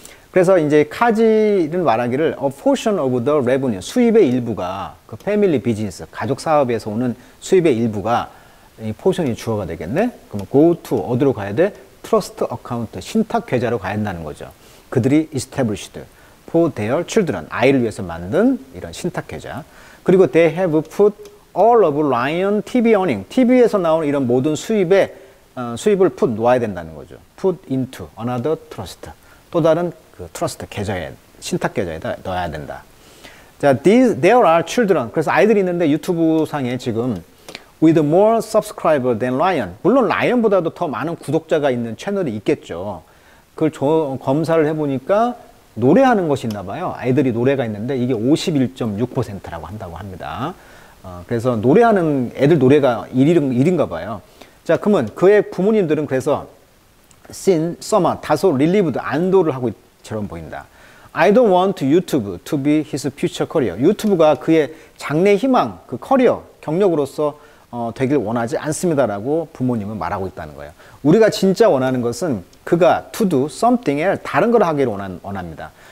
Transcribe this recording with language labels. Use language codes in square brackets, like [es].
[ko] 그래서 이제 카지는 말하기를 [en] a portion of the revenue, [ko] 수입의 일부가 그 패밀리 비즈니스, 가족 사업에서 오는 수입의 일부가 이 포션이 주어가 되겠네? 그러면 go to, 어디로 가야 돼? trust account, 신탁 계좌로 가야 한다는 거죠. 그들이 [en] established for their children, [ko] 아이를 위해서 만든 이런 신탁 계좌. 그리고 [en] they have put all of Lion TV earning, [ko] TV에서 나오는 이런 모든 수입을 put 놓아야 된다는 거죠. put into another trust, 또 다른 그 트러스트 계좌에, 신탁 계좌에다 넣어야 된다. 자, [en] there are children. [ko] 그래서 아이들이 있는데 유튜브 상에 지금 [en] with more subscriber than Lion. [ko] 물론 라이언보다도 더 많은 구독자가 있는 채널이 있겠죠. 그걸 검사를 해보니까 노래하는 것이 있나 봐요. 아이들이 노래가 있는데 이게 51.6%라고 한다고 합니다. 그래서 노래하는 애들 노래가 1인가 봐요. 자, 그러면 그의 부모님들은 그래서 sin, summer, 다소 relieved, 안도를 하고 처럼 보인다. [en] I don't want YouTube to be his future career. [ko] 유튜브가 그의 장래 희망, 그 커리어, 경력으로서 되길 원하지 않습니다라고 부모님은 말하고 있다는 거예요. 우리가 진짜 원하는 것은 그가 [en] to do something else, [ko] 다른 걸 하기를 원합니다.